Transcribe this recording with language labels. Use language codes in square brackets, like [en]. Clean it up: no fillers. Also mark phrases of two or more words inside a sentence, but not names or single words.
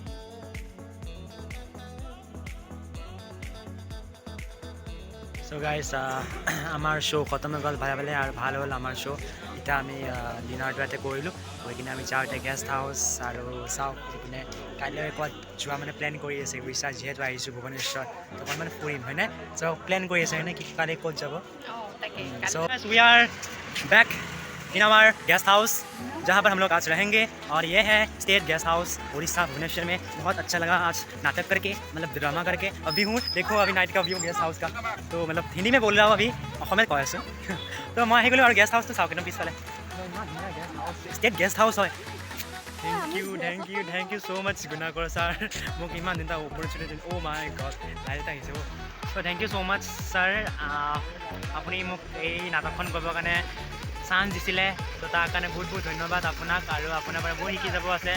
[en] so guys [as] আমাৰ শ্ব' খতম হৈ গ'ল ভালে আৰু ভাল হ'ল আমাৰ শ্ব'। এতিয়া আমি ডিনাৰটো ইয়াতে কৰিলোঁ গৈ কিনে আমি যাওঁ এতিয়া [en] guest house [as] আৰু চাওক এইপিনে কাইলৈ ক'ত যোৱা মানে প্লেন কৰি আছে উৰিষ্যা যিহেতু আহিছোঁ ভুৱনেশ্বৰ তো অকণ মানে ফুৰিম হয়নে চ' প্লেন কৰি আছে হয়নে কি কালি ক'ত যাব। [en] so we are back in our guest house [hi] जहाँ पर हम लोग आज रहेंगे और ये है [en] state guest house [hi] उड़ीसा भुवनेश्वर में। बहुत अच्छा लगा आज नाटक करके मतलब ड्रामा करके अभी हूँ देखो अभी नाइट का व्यू [en] guest house [hi] का तो मतलब हिंदी में बोल रहा हूँ अभी [as] অসমীয়াত কৈ আছোঁ তো মই আহি গ'লোঁ আৰু গেষ্ট হাউচটো চাওক একদম পিছফালে ষ্টেট গেষ্ট হাউচ হয়। [en] thank you so much [as] গুণাকৰ ছাৰ মোক ইমান দিন এটা অপৰচুনিটি [en] oh my god [as] লাইট এটা আহিছে [en] so thank you so much [as] ছাৰ আপুনি মোক এই নাটকখন কৰিবৰ কাৰণে চান্স দিছিলে তো তাৰ কাৰণে বহুত ধন্যবাদ আপোনাক আৰু আপোনাৰ পৰা বহুত শিকি যাব আছে।